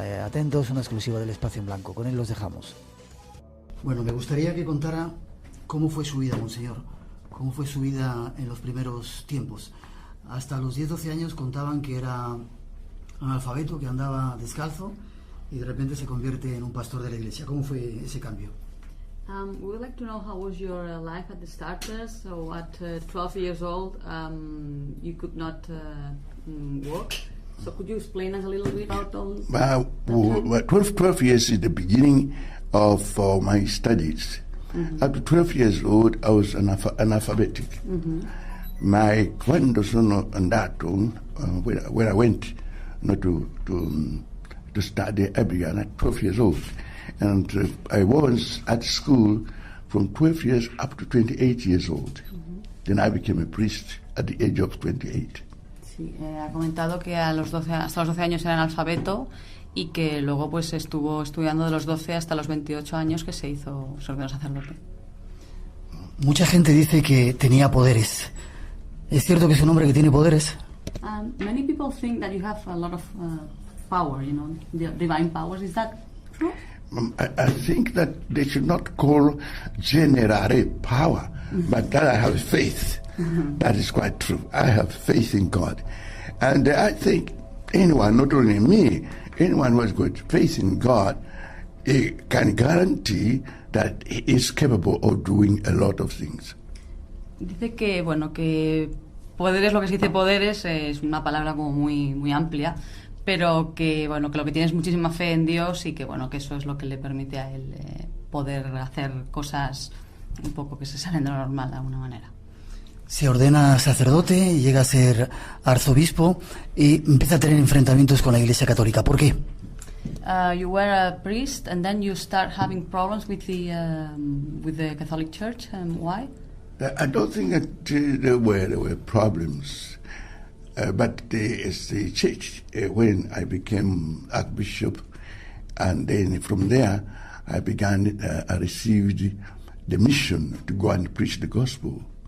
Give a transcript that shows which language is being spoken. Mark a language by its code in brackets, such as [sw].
[es] Atentos, una exclusiva del Espacio en Blanco. Con él los dejamos. Bueno, me gustaría que contara cómo fue su vida, Monseñor. Cómo fue su vida en los primeros tiempos. Hasta los 10-12 años contaban que era analfabeto, que andaba descalzo, y de repente se convierte en un pastor de la iglesia. ¿Cómo fue ese cambio? [en] We would like to know how was your life at the starters. So at 12 years old, you could not walk. So could you explain us a little bit about all that? 12 years is the beginning of my studies. Up to 12 years old, I was analphabetic. [it] Quando sono andato, [en] when I went to study, I began at 12 years old. And I was at school from 12 years up to 28 years old. Then I became a priest at the age of 28. [es] Sí, ha comentado que hasta los 12 años era analfabeto y que luego pues estuvo estudiando de los 12 hasta los 28 años que se ordenó sacerdote. Mucha gente dice que tenía poderes. ¿Es cierto que es un hombre que tiene poderes? [en] Many people think that you have a lot of power, divine powers. Is that true? I think that they should not call generare power, but that I have faith. That is quite true. I have faith in God. And I think anyone, not only me, anyone who has got faith in God, can guarantee that he is capable of doing a lot of things. [es] Dice que, que poderes, lo que se dice poderes, es una palabra como muy, muy amplia, pero que que lo que tiene es muchísima fe en Dios y que que eso es lo que le permite a él poder hacer cosas un poco que se salen de lo normal de alguna manera. Se ordena sacerdote, llega a ser arzobispo y empieza a tener enfrentamientos con la Iglesia Católica. ¿Por qué? [en] You were a priest and then you start having problems with the Catholic Church. Why? I don't think that there were problems. But the church, when I became archbishop, and then from there I received the mission to go and preach the gospel.